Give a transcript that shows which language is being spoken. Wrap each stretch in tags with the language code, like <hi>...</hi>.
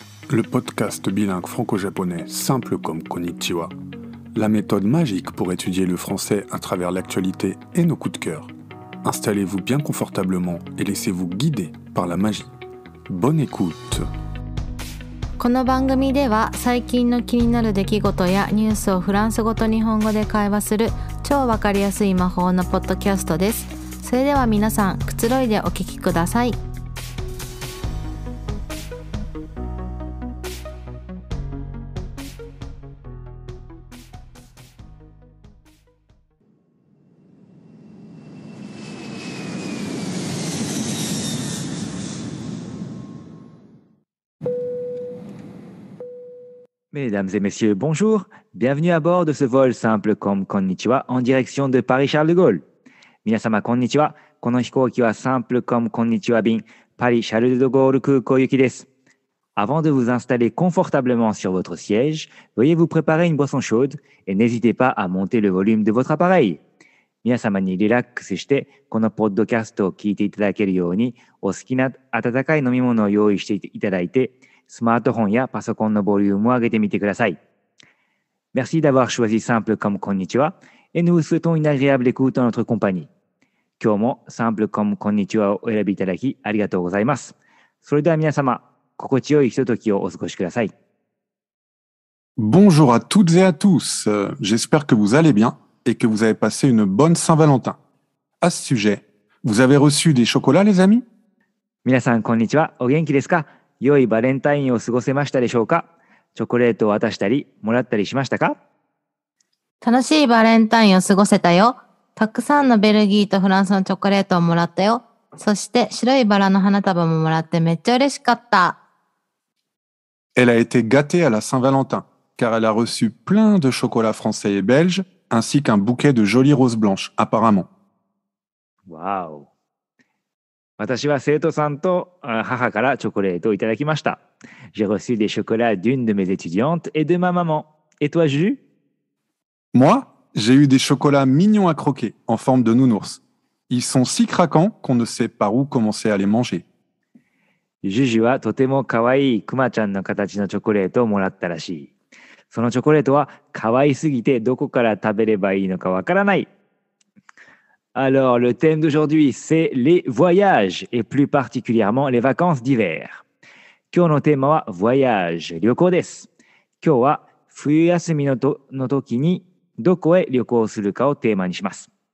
<fr>Le podcast bilingue franco-japonais simple comme Konnichiwa, la méthode magique pour étudier le français à travers l'actualité et nos coups de cœur. Installez-vous bien confortablement et laissez-vous guider par la magie. Bonne écoute.</fr> <ja>この番組では最近の気になる出来事やニュースをフランス語と日本語で会話する超わかりやすい魔法のポッドキャストです。それでは皆さん、くつろいでお聞きください。</ja> <fr>Mesdames et messieurs, bonjour. Bienvenue à bord de ce vol simple comme Konnichiwa en direction de Paris-Charles de Gaulle.</fr> <ja>皆様、こんにちは。この飛行機は simple comme Konnichiwa 便、Paris-Charles de Gaulle 空港行きです。</ja> <fr>Avant de vous installer confortablement sur votre siège, veuillez vous préparer une boisson chaude et n'hésitez pas à monter le volume de votre appareil.</fr> <ja>皆様にリラックスして、このポッドキャストを聞いていただけるように、お好きな温かい飲み物を用意していただいて、スマートフォンやパソコンのボリュームを上げてみてください。</ja> <fr>Merci d'avoir choisi simple comme Konnichiwa et nous vous souhaitons une agréable écoute en notre compagnie.</fr> <ja>今日も simple comme Konnichiwa をお選びいただきありがとうございます。それでは皆様、心地よいひとときをお過ごしください。</ja> <fr>Bonjour à toutes et à tous. J'espère que vous allez bien et que vous avez passé une bonne Saint-Valentin. À ce sujet, vous avez reçu des chocolats, les amis?</fr> <ja>皆さん、こんにちは。お元気ですか？良いバレンタインを過ごせましたでしょうか？チョコレートを渡したり、もらったりしましたか？楽しいバレンタインを過ごせたよ。たくさんのベルギーとフランスのチョコレートをもらったよ。そして白いバラの花束ももらってめっちゃ嬉しかった。</ja> <fr>Elle a été gâtée à la Saint-Valentin, car elle a reçu plein de chocolats français et belges, ainsi qu'un bouquet de jolies roses blanches, apparemment. わお。</fr> <ja>私は生徒さんと母からチョコレートをいただきました。</ja> <fr>J'ai reçu des chocolats d'une de mes étudiantes et de ma maman. Et toi, Juju? Moi, j'ai eu des chocolats mignons à croquer, en forme de nounours. Ils sont si craquants qu'on ne sait par où commencer à les manger.</fr> <ja>Juju はとても可愛いクマちゃんの形のチョコレートをもらったらしい。そのチョコレートは可愛すぎてどこから食べればいいのかわからない。</ja> <fr>Alors, le thème d'aujourd'hui, c'est les voyages, et plus particulièrement les vacances d'hiver.</fr> <ja>今日のテーマは voyage、旅行です。今日は冬休みの時にどこへ旅行するかをテーマにします。</ja>